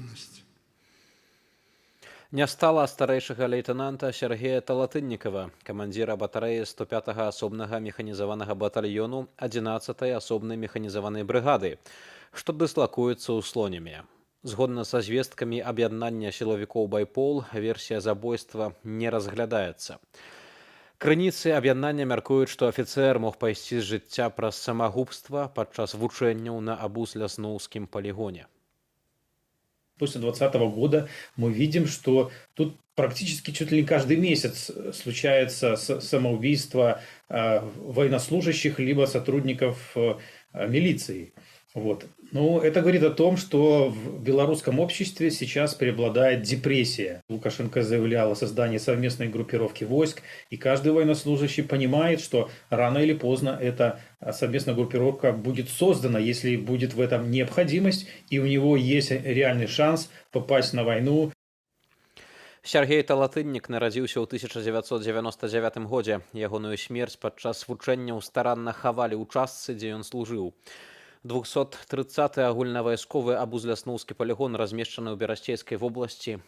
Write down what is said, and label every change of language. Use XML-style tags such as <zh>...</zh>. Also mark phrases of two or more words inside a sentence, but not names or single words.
<be>Не стала старэйшага лейтенанта Сергея Талатыннікава, камандзіра батарэі 105-га асобнага механізаванага батальёну 11-й асобнай механізаванай брыгады, што дыслакуецца ў Слонеме. Згодна са звесткамі аб'яднання сілавікоў «Байпол», версія забойства не разглядаецца. Крыніцы аб'яднання мяркуюць, што афіцэр мог пайсці з жыцця праз самагубства падчас вучэнняў на Абус-Лясноўскім полигоне.</be> <ru>После 2020 года мы видим, что тут практически чуть ли не каждый месяц случается самоубийство военнослужащих либо сотрудников милиции. Вот. Ну, это говорит о том, что в белорусском обществе сейчас преобладает депрессия. Лукашенко заявлял о создании совместной группировки войск, и каждый военнослужащий понимает, что рано или поздно эта совместная группировка будет создана, если будет в этом необходимость, и у него есть реальный шанс попасть на войну.</ru> <be>Сергей Талатыннік нарадзіўся ў 1999 годзе. Ягоную смерць падчас вучэнняў старанна хавалі ў частцы, дзе ён служыў. 230-й агульнавайсковы Абуз-Лясноўскі полигон размешчаны ў Берасцейскай вобласці.</be>